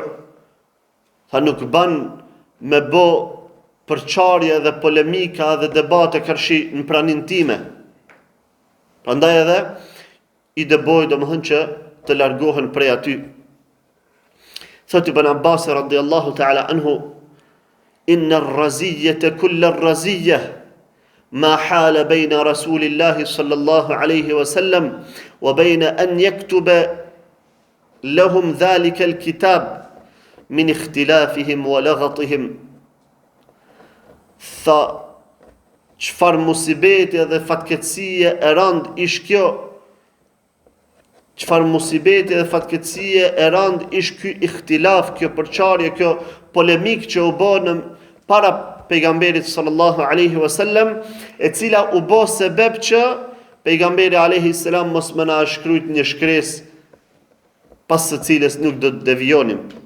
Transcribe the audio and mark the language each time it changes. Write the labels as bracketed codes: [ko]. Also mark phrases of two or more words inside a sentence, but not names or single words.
[sq] Tha nuk ban me bë përçarje dhe polemika dhe debate kërshi në pranin time. Prandaj edhe i dëboj domethënë që të largohen prej aty. [ar] Thot Ibn Abbas رضي الله تعالى عنه إن الرزية كل الرزية ما حال بين رسول الله صلى الله عليه وسلم وبين أن يكتب لهم ذلك الكتاب من اختلافهم ولغطهم." [sq] Tha çfar musibeti dhe fatkeqësie e rand ish kjo, çfar musibeti dhe fatkeqësie e rand ish ky ikhtilaf, kjo përçarje, kjo polemik që u bë në para pejgamberit [ar] صلى الله عليه وسلم, [sq] e cila u bë sebeb që pejgamberi [ar] عليه السلام [sq] mos më na shkruajt një shkresë pas së cilës nuk do të devijonim.